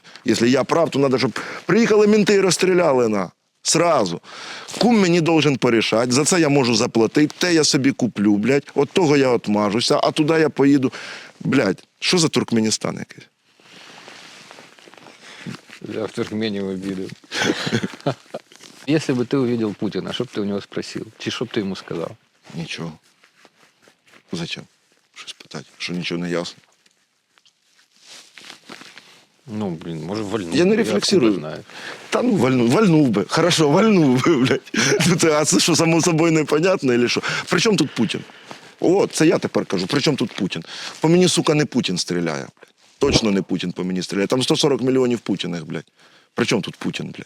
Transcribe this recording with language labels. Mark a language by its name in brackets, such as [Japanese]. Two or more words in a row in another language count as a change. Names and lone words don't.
[Ukrainian] Якщо я прав, то треба, щоб приїхали менти і розстріляли, на. [Russian] Сразу. [Ukrainian] Кум мені должен порішати, за це я можу заплатити, те я собі куплю, блядь, от того я отмажуся, а туди я поїду. Блядь, що за Туркменістан якийсь? [Russian] Я в Туркмении обидел. Если бы ты увидел Путина, что бы ты у него спросил? Чи что бы ты ему сказал? [Ukrainian] Нічого. Зачем? Щось питати, що нічого не ясно. [Russian] Ну, блин, может, вольнуть. Я не рефлексирую. Знаю. [Ukrainian] Та ну вальнув би. Хорошо, вальнув би, блядь. А це що, само собою непонятно, или що? При чому тут Путін? О, це я тепер кажу. При чому тут Путін? По мені, сука, не Путін стріляє, блядь. Точно не Путін по мені стріляє. Там 140 мільйонів Путіних, блядь. При чому тут Путін, блядь?